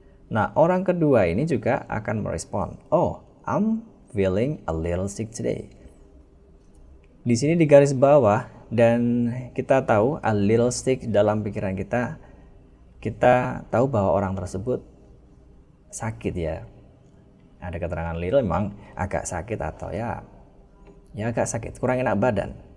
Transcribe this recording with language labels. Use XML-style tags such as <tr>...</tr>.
<id>Nah, orang kedua ini juga akan merespon.</id> <en>Oh, I'm feeling a little sick today.</en> <id>Di sini di garis bawah dan kita tahu</id> <en>a little sick</en> <id>dalam pikiran kita tahu bahwa orang tersebut sakit ya. Ada keterangan little memang agak sakit atau ya agak sakit, kurang enak badan.</id>